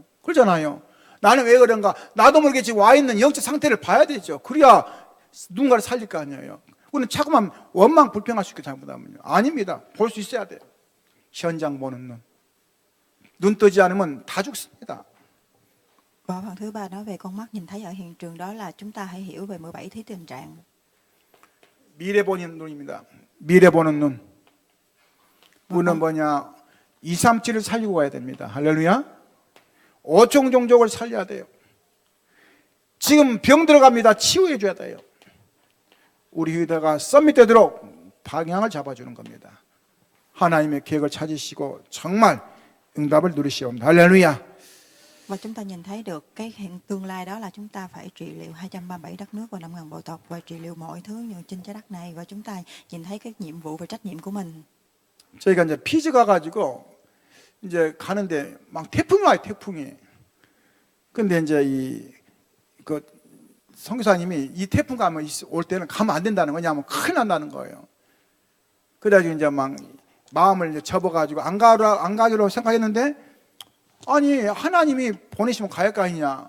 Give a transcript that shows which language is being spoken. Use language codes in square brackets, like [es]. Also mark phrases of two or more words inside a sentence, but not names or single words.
[ko] 그러잖아요. 나는 왜 그런가? 나도 모르게 지금 와 있는 영적 상태를 봐야 되죠. 그래야 누군가를 살릴 거 아니에요. 우리는 자꾸만 원망 불평할 수 있게 잘못하면요. 아닙니다. 볼 수 있어야 돼요. 현장 보는 눈. 눈 뜨지 않으면 다 죽습니다. [vi] Và phần thứ ba nói về con mắt nhìn thấy ở hiện trường, đó là chúng ta hãy hiểu về 17 thứ tình trạng. [ko] 미래 보는 눈입니다. 미래 보는 눈. 우리는 237을 살리고 가야 됩니다. 할렐루야. 5종 종족을 살려야 돼요. 지금 병 들어갑니다. 치유해 줘야 돼요. 우리 휴대가 썸밋 되도록 방향을 잡아주는 겁니다. 하나님의 계획을 찾으시고 정말 응답을 누리시오. 할렐루야. [vi] Và chúng ta nhìn thấy được cái tương lai, đó là chúng ta phải trị liệu 237 đất nước và 5.000 bộ tộc, và trị liệu mọi thứ trên trái đất này, và chúng ta nhìn thấy cái nhiệm vụ và trách nhiệm của mình. [ko] 저희가 이제 피지 가가지고 이제 가는데 막 태풍이 와요. 태풍이. 근데 이제 그 선교사님이 이 태풍 올 때는 가면 안 된다는 거냐 하면 큰일 난다는 거예요. 그래가지고 이제 막 마음을 이제 접어가지고 안 가기로 생각했는데, 아니 하나님이 보내시면 가야 할 거 아니냐.